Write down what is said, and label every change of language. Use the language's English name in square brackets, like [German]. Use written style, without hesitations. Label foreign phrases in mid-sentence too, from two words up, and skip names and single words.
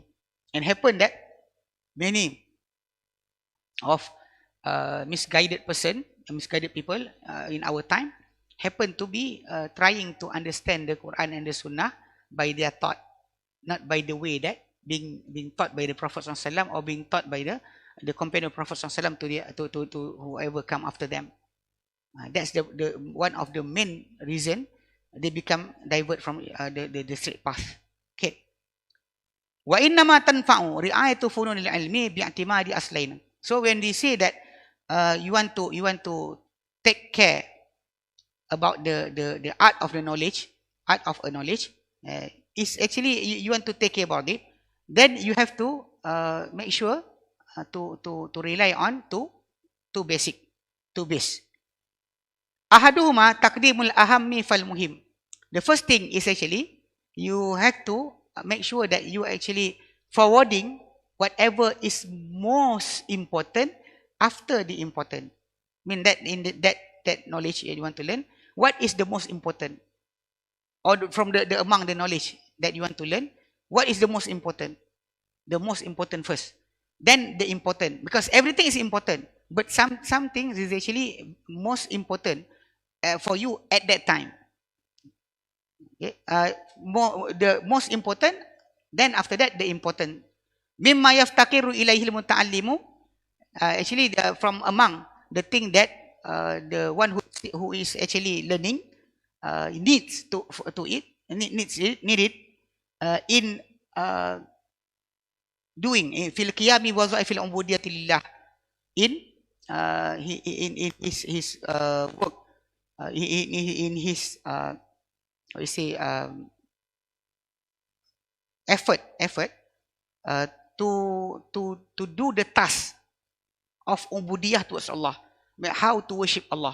[English] And happen that many of misguided person, misguided people in our time happen to be trying to understand the Quran and the Sunnah by their thought, not by the way that being taught by the Prophet SAW or being taught by the companion of Prophet SAW to whoever come after them. That's the one of the main reason they become divert from the straight path. Okay. [Arabic] وإنما تنفع رعاية فنون العلم باعتماد أصلين. [English] So when they say that you want to take care about the art of the knowledge, art of a knowledge, is actually you want to take care about it, then you have to make sure to rely on two basic, two base. [Arabic] أحدهما تقديم الأهم فالمهم. [English] The first thing is actually you have to make sure that you actually forwarding whatever is most important after the important. I mean that in that knowledge you want to learn, what is the most important, or from the among the knowledge that you want to learn, what is the most important? The most important first, then the important, because everything is important, but some things is actually most important for you at that time. Okay? The most important, then after that the important. [Arabic] مما يفتقر إليه المتعلم, [English] actually from among the thing that the one who is actually learning needs to it, need it in doing [Arabic] في القيام وفي العبودية لله, [English] in his work, in his how you say effort to do the task of ubudiyah towards Allah, how to worship Allah.